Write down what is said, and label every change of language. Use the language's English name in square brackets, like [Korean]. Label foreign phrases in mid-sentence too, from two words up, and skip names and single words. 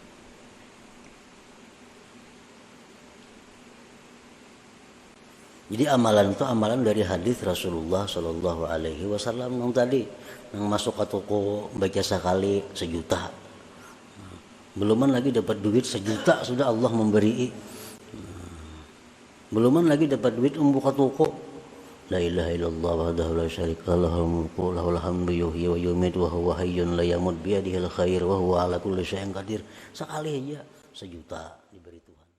[Indonesian] Jadi amalan itu amalan dari hadis Rasulullah [Arabic] صلى الله عليه وسلم [Indonesian] yang tadi, yang masuk ke toko baca sekali 1 juta, beluman lagi dapat duit 1 juta sudah Allah memberi, beluman lagi dapat duit membuka toko. [Arabic] لا إله إلا الله وحده لا شريك له له الملك له الحمد يحيي ويميت وهو حي لا يموت بيده الخير وهو على كل شيء قدير. [Indonesian] Sekali aja 1 juta diberi.